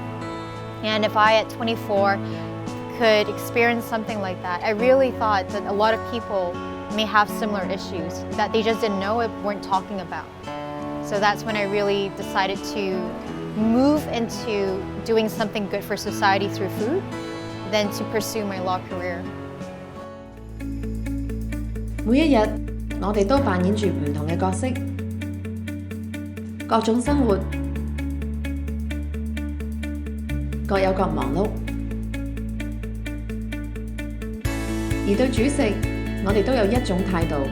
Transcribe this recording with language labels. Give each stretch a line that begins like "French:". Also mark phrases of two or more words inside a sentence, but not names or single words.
English: And if I, at 24, could experience something like that, I really thought that a lot of people may have similar issues that they just didn't know it, weren't talking about. So that's when I really decided to move into doing something good for society through food, than to pursue my law career.
Cantonese: 每一日，我哋都扮演住唔同嘅角色，各種生活各有各忙碌，而對煮食，我哋都有一種態度。